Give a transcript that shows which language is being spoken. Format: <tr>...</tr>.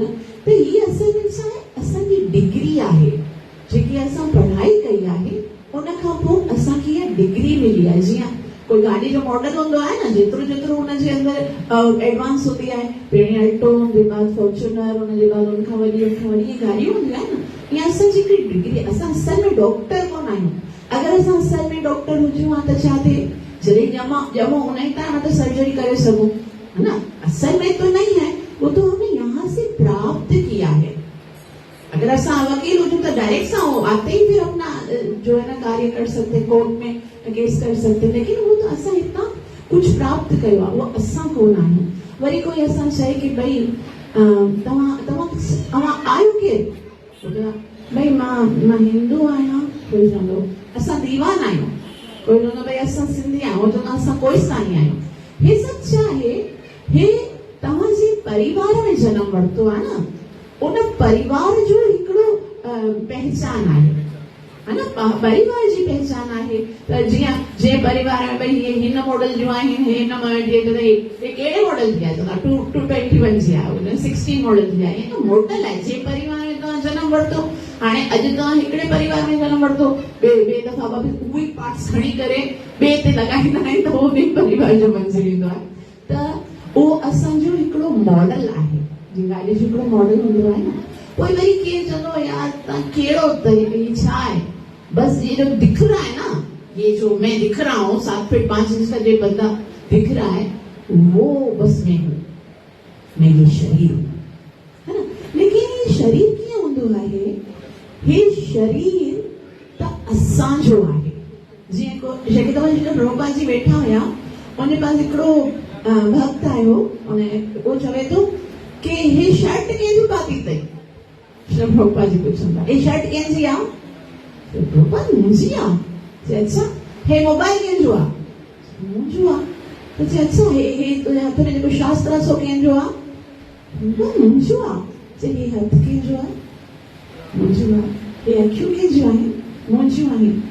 <sd>इहो न, त हीअ असल में छा आहे, असांजी डिग्री आहे जेकी असां पढ़ाई कई आहे। उन खां पोइ असांखे इहा डिग्री मिली आहे। जीअं कोई गाॾी जो मॉडल हूंदो आहे न, जेतिरो जेतिरो हुनजे अंदरि एडवांस हूंदी आहे, पहिरीं अल्टो, हुनजे बाद फॉर्च्यूनर, हुनजे बाद हुनखां वॾी गाॾियूं हूंदियूं आहिनि न। ईअं असांजी हिकिड़ी डिग्री, असां असल में डॉक्टर कोन आहियूं। अगर असां असल में डॉक्टर हुजूं हा त छा थिए, जॾहिं ॼमो उन ई टाइम ते सर्जरी करे सघूं, है ना।</sd> <hi>असल में तो नहीं है, वो तो हमने यहाँ से प्राप्त किया है।</hi> <sd>अगर असां वकील हुजूं त डायरेक्ट सां</sd> <hi>आते ही फिर अपना जो है ना कार्य कर सकते,</hi> <sd>कोर्ट में केस कर सकते, लेकिन वो तो असां हितां कुछ प्राप्त कयो आहे, उहो असां कोन आहियूं। वरी कोई असां चए कि भई तव्हां आहियो केरु, भई मां हिंदू आहियां, कोई चवंदो असां दीवान आहियूं, कोई चवंदो भई असां सिंधी आहियूं, कोई चवंदो असां कोइस्तानी आहियूं। हे सभु छा आहे, हे तव्हांजे परिवार में जनम वरितो आहे न, उन परिवार जो हिकिड़ो पहचान आहे, है ना। परिवार जी पहचान आहे। त जीअं जे परिवार में भई हे हिन मॉडल जूं आहिनि, हिन कहिड़े मॉडल जी आहे, 221 जी आहे, 16 मॉडल जी आहे, इहो मॉडल आहे। जे परिवार में तव्हां जनम वरितो, हाणे अॼु तव्हां हिकिड़े परिवार में जनम वरितो, ॿिए दफ़ा उहे पार्ट्स खणी करे ॿिए ते लॻाईंदा आहिनि त उहो ॿिए परिवार जो मंज़र ईंदो आहे। त उहो असांजो हिकिड़ो मॉडल आहे, जीअं गाॾी जो हिकिड़ो मॉडल हूंदो आहे न। कोई वरी केरु चवंदो यार तव्हां कहिड़ो त छा आहे,</sd> <hi>बस ये जो दिख रहा है ना, ये जो मैं दिख रहा हूँ 7 फीट 5 इंच का जो बंदा दिख रहा है, वो बस मैं हूँ, मैं ये शरीर हूँ, है ना।</hi> <sd>लेकिन ये शरीर कीअं हूंदो आहे, हे शरीर त असांजो आहे। जीअं जेके तव्हां प्रभुपा जी वेठा हुया, उन पास हिकिड़ो भक्त आयो, उहो चवे थो कि हे शर्ट कंहिंजी पाती अथई। प्रभुपा जी पुछंदा हे शर्ट कंहिंजी आहे, प्रभुपा मुंहिंजी आहे। अच्छा हे मोबाइल कंहिंजो आहे, मुंहिंजो आहे। त चए अच्छा हे तुंहिंजे हथ में जेको शास्त्र आहे सो कंहिंजो आहे, मुंहिंजो आहे। चए हे हथ कंहिंजो आहे, मुंहिंजो आहे। हे अखियूं कंहिंजियूं आहिनि, मुंहिंजियूं आहिनि।</sd>